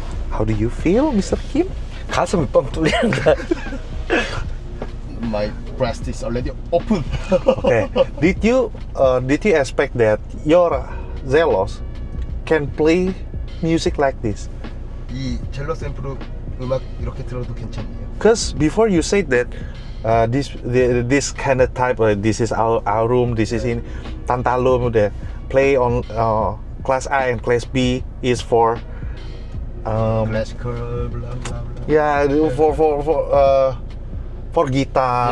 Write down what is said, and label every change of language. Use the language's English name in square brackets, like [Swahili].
[English] How do you feel, Mr. Kim? [Korean] 가슴이 뻥 뚫리는데. [English] My breast is already open. Okay. Did you expect that your Zelos can play music like this? [Korean] 이 젤로 샘플로 음악 이렇게 들어도 괜찮네요. [English] Because before you said that this kind of type, this is our room, this is in Tantalum, that play on class A and class B is for Classical, blah blah blah. yeah, for guitar,